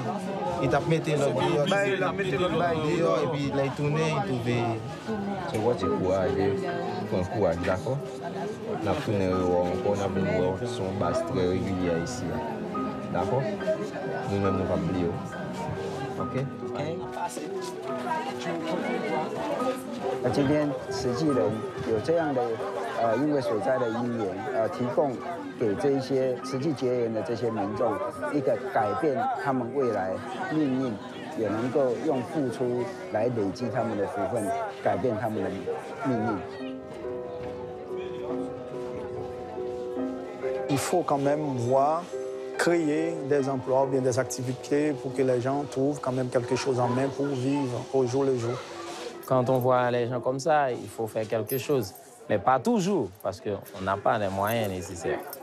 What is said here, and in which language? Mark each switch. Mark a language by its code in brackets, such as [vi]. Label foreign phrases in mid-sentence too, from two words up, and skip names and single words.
[fr] Il t'a mis dehors et puis il a tourné, il trouvait. C'est quoi, c'est courage, d'accord? On a tourné encore, on a venu voir son base très régulière ici. D'accord? Nous-mêmes, nous ne pouvons pas oublier. OK? [zh] 今天慈济人有这样的因为水灾的因缘，提供给这一些慈济结缘的这些民众一个改变他们未来命运，也能够用付出来累积他们的福分，改变他们的命运。 [fr] Il faut quand même voir créer des emplois ou bien des activités pour que les gens trouvent quand même quelque chose en main pour vivre au jour le jour. Quand on voit les gens comme ça, il faut faire quelque chose. Mais pas toujours, parce qu'on n'a pas les moyens nécessaires.